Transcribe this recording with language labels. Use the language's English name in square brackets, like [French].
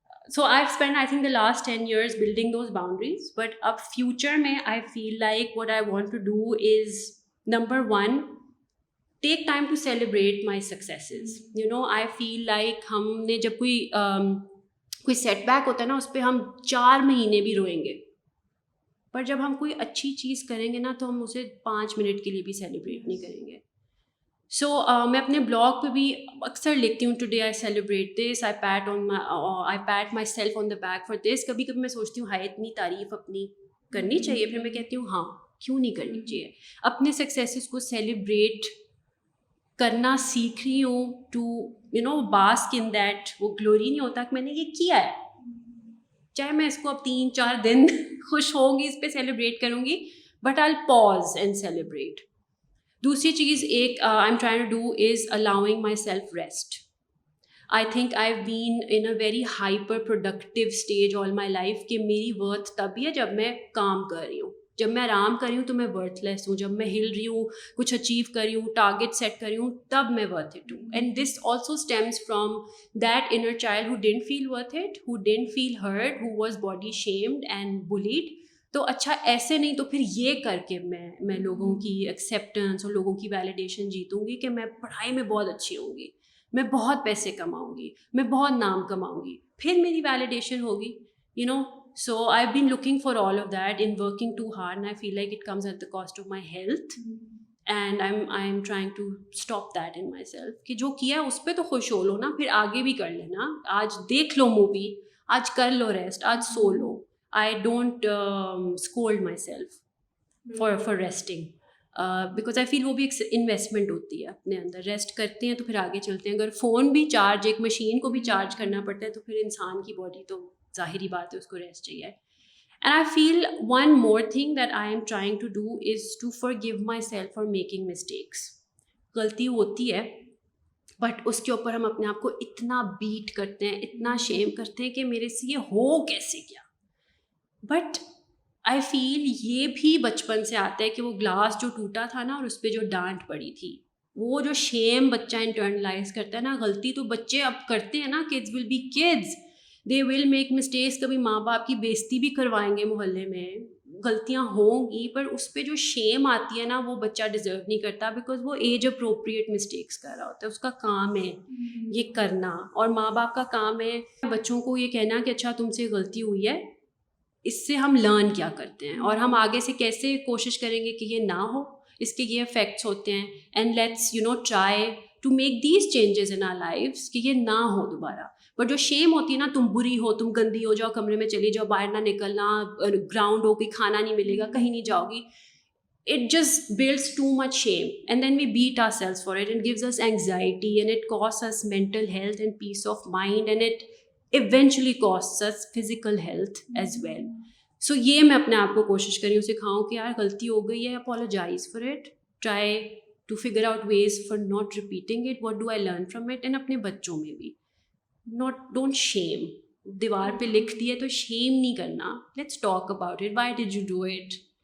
[English] So I've spent I think the last 10 years building those boundaries, but اب future میں I feel like what I want to do is, number one, take time to celebrate my successes. I feel like [Urdu] ہم نے جب کوئی set back ہوتا ہے نا اس پہ ہم 4 مہینے بھی روئیں گے، پر جب ہم کوئی اچھی چیز کریں گے نا تو ہم اسے 5 منٹ کے لیے بھی سیلیبریٹ نہیں کریں گے. [English] so [Urdu] میں اپنے بلاگ پہ بھی اکثر لکھتی ہوں [English] Today I celebrate this, I pat myself on the back for this. [Urdu] کبھی کبھی میں سوچتی ہوں ہائے اتنی تعریف اپنی کرنی چاہیے، پھر میں کہتی ہوں ہاں کیوں نہیں کرنی چاہیے. اپنے سکسیسز کو سیلیبریٹ کرنا سیکھ رہی ہوں [English] To bask in that. [Urdu] وہ گلوری نہیں ہوتا کہ میں نے یہ کیا ہے، چاہے میں اس کو اب 3-4 دن خوش ہوں گی اس پہ سیلیبریٹ کروں گی، [English] but I'll pause and celebrate. [Urdu] دوسری چیز ایک [English] I am trying to do is allowing myself rest. I think I've been in a very hyper productive stage all my life [Urdu] کہ میری ورتھ تبھی ہے جب میں کام کر رہی ہوں. جب میں آرام کر رہی ہوں تو میں ورتھ لیس ہوں. جب میں ہل رہی ہوں, کچھ اچیو کر رہی ہوں, ٹارگیٹ سیٹ کر رہی ہوں, تب میں ورتھ اٹ ہوں. [English] And this also stems from that inner child who didn't feel worth it, who didn't feel hurt, who was body shamed and blamed. [Urdu] تو اچھا ایسے نہیں تو پھر یہ کر کے میں لوگوں کی ایکسیپٹنس اور لوگوں کی ویلیڈیشن جیتوں گی کہ میں پڑھائی میں بہت اچھی ہوں گی, میں بہت پیسے کماؤں گی, میں بہت نام کماؤں گی, پھر میری ویلیڈیشن ہوگی, [English] You know. So I have been looking for all of that in working too hard, and I feel like it comes at the cost of my health, and I am trying to stop that in myself [Urdu] کہ جو کیا ہے اس پہ تو خوش ہو لو نا, پھر آگے بھی کر لینا. آج دیکھ لو مووی, آج کر لو ریسٹ, آج سو لو. [English] I don't scold myself for resting because I feel [Urdu] وہ بھی ایک انویسٹمنٹ ہوتی ہے اپنے اندر. ریسٹ کرتے ہیں تو پھر آگے چلتے ہیں. اگر فون بھی چارج, ایک مشین کو بھی چارج کرنا پڑتا ہے تو پھر انسان کی باڈی تو ظاہری بات ہے اس کو ریسٹ چاہیے. [English] And I feel one more thing that I am trying to do is to forgive myself for making mistakes. [Urdu] غلطی ہوتی ہے بٹ اس کے اوپر ہم اپنے آپ کو اتنا بیٹ کرتے ہیں, اتنا شیم کرتے ہیں کہ میرے سے یہ ہو کیسے گیا. بٹ آئی فیل یہ بھی بچپن سے آتا ہے کہ وہ گلاس جو ٹوٹا تھا نا اور اس پہ جو ڈانٹ پڑی تھی, وہ جو شیم بچہ انٹرنلائز کرتا ہے نا. غلطی تو بچے اب کرتے ہیں نا, [English] Kids will be kids, they will make mistakes. [Urdu] کبھی ماں باپ کی بےزتی بھی کروائیں گے محلے میں, غلطیاں ہوں گی, پر اس پہ جو شیم آتی ہے نا وہ بچہ ڈیزرو نہیں کرتا, بیکاز وہ ایج اپروپریٹ مسٹیکس کر رہا ہوتا ہے. اس کا کام ہے یہ کرنا, اور ماں باپ کا کام ہے بچوں کو یہ کہنا کہ اچھا تم سے غلطی ہوئی ہے, اس سے ہم لرن کیا کرتے ہیں اور ہم آگے سے کیسے کوشش کریں گے کہ یہ نہ ہو, اس کے یہ افیکٹس ہوتے ہیں. [English] and let's try to make these changes in our lives [Urdu] کہ یہ نہ ہو دوبارہ. بٹ جو شیم ہوتی ہے نا, تم بری ہو, تم گندی ہو, جاؤ کمرے میں چلی جاؤ, باہر نہ نکلنا, گراؤنڈ ہو کوئی کھانا نہیں ملے گا, کہیں نہیں جاؤ گی, [English] it just builds too much shame, and then we beat ourselves for it, and gives us anxiety, and it costs us mental health and peace of mind, and it eventually costs us physical health as well. So [Urdu] یہ میں اپنے آپ کو کوشش کری ہوں, سکھاؤں کہ یار غلطی ہو گئی ہے, [English] apologize for it, try to figure out ways for not repeating it, what do I learn from it. [Urdu] And اپنے بچوں میں بھی [English] don't shame. [Urdu] دیوار پہ لکھ دیے تو shame نہیں کرنا, [English] let's talk about it, why did you do it.